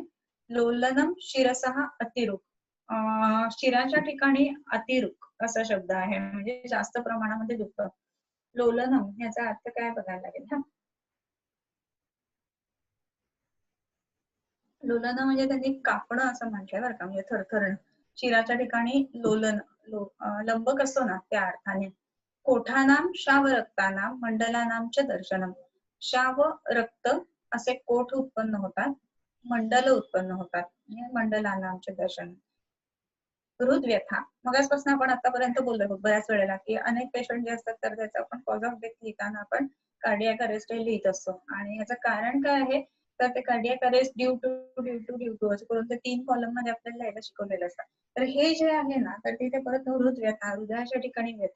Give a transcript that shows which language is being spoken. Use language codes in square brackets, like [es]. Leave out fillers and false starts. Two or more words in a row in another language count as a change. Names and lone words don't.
[sa] लोलनम शिरसहा अतिरुक, [mr] शिराच्या ठिकाणी अतिरुक असा शब्द आहे, म्हणजे जास्त प्रमाणामध्ये दुखतं. लोलनम याचा अर्थ काय बघायला लागेल हा. लोलन म्हणजे त्यांनी कापणं असं म्हटलंय बरं का, म्हणजे थरथरणं. शिराच्या ठिकाणी लोलन, लंबक असतो ना त्या अर्थाने. [sa] कोठानाम शाव रक्तानाम मंडलानाम च दर्शनम. [mr] शाव रक्त असे कोठ उत्पन्न होतात, मंडल उत्पन्न होतात, [sa] मंडलानाम च दर्शनम. [mr] हृदव्यथा, मगाचपासून आपण आतापर्यंत बोललो बऱ्याच वेळेला की अनेक पेशंट जे असतात तर त्याचा आपण [en] cause of death [mr] लिहिताना आपण [en] cardiac arrest [mr] हे लिहित असतो. आणि याचं कारण काय आहे, तर ते [en] cardiac arrest due to [mr] असं करून ते 3 कॉलम मध्ये आपल्याला लिहायला शिकवलेलं असतं. तर हे जे आहे ना, तर तिथे परत हृदव्यथा, हृदयाच्या ठिकाणी व्यथा.